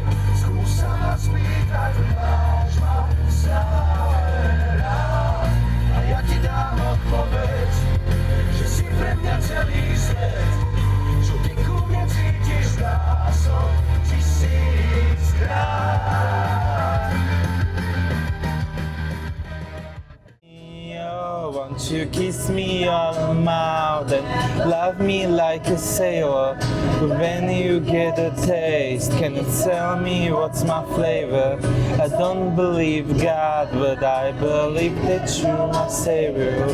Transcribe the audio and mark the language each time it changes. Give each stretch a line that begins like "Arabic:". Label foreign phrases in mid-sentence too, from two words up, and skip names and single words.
Slovak: Skús sa ma spýtať, máš ma stále rád, a ja ti dám odpoveď, že si pre mňa celý svet. Čo ty ku mne cítiš, násob 1000-krát.
English: Won't you kiss me on the mouth and love me like a sailor? When you get a taste, can you tell me what's my flavor? I don't believe God, but I believe that you're my savior.